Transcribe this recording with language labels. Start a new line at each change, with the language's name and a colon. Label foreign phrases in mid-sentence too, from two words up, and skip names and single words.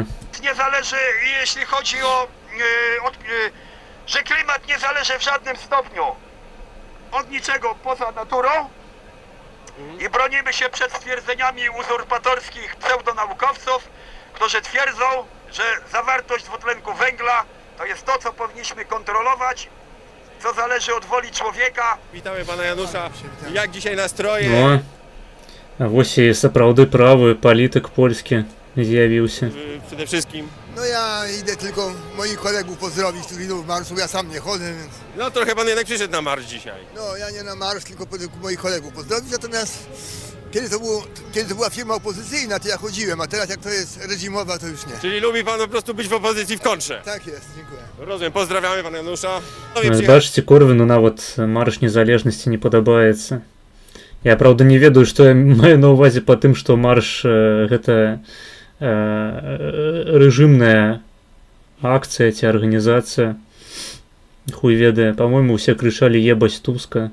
Polish: nie zależy, jeśli chodzi że klimat nie zależy w żadnym stopniu od niczego poza naturą i bronimy się przed stwierdzeniami uzurpatorskich pseudonaukowców, którzy twierdzą, że zawartość dwutlenku węgla to jest to, co powinniśmy kontrolować, co zależy od woli człowieka. Witamy pana Janusza. Jak dzisiaj nastroje?
Belarusian: О, а вось і сапраўды правы палітык польскі з'явіўся.
Polish: Przede wszystkim. No ja idę tylko moich kolegów pozdrowić, którzy idą w marszu, ja sam nie chodzę, więc... No trochę pan jednak przyszedł na marsz dzisiaj. No ja nie na marsz, tylko moich kolegów pozdrowić, natomiast kiedy to była firma opozycyjna, to ja chodziłem, a teraz jak to jest reżimowa, to już nie. Czyli lubi pan po prostu być w opozycji w kontrze. Tak jest, dziękuję. Rozumiem, pozdrawiamy pana Janusza.
Belarusian: Бачыце, Корвіну нават марш незалежнасці не падабаецца. Я, праўда, не ведаю, што я маю на ўвазе па тым, што марш гэта рэжымная акцыя ці арганізацыя. Хуй ведае, па-мойму, усе крычалі ебаць Туска.